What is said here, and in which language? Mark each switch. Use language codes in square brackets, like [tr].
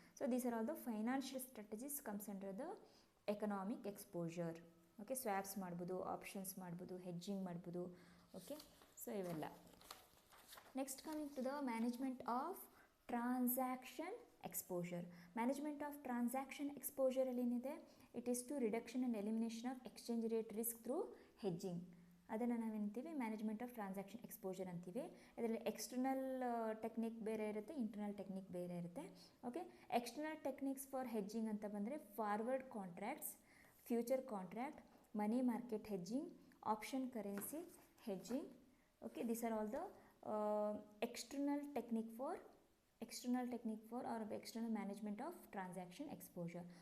[en] So these are all the financial strategies comes under the economic exposure. [kn] Okay, ಸ್ವ್ಯಾಪ್ಸ್ ಮಾಡ್ಬೋದು, options ಮಾಡ್ಬೋದು, hedging ಮಾಡ್ಬೋದು. Okay, so ಇವೆಲ್ಲ. [en] Next coming to the management of transaction exposure. Management of transaction [kn] ಎಕ್ಸ್ಪೋಜರಲ್ಲಿ ಏನಿದೆ, [en] It is to reduction and elimination of exchange rate risk through hedging. [kn] ಅದನ್ನು ನಾವೇಂತೀವಿ management of transaction exposure ಅಂತೀವಿ. ಇದರಲ್ಲಿ external technique ಬೇರೆ ಇರುತ್ತೆ, internal technique ಬೇರೆ ಇರುತ್ತೆ. [en] okay, external techniques for hedging [kn] ಅಂತ ಬಂದರೆ [en] Forward contracts, future contract, money market hedging, option currency hedging. Okay, these are all the external technique for or external management of transaction exposure.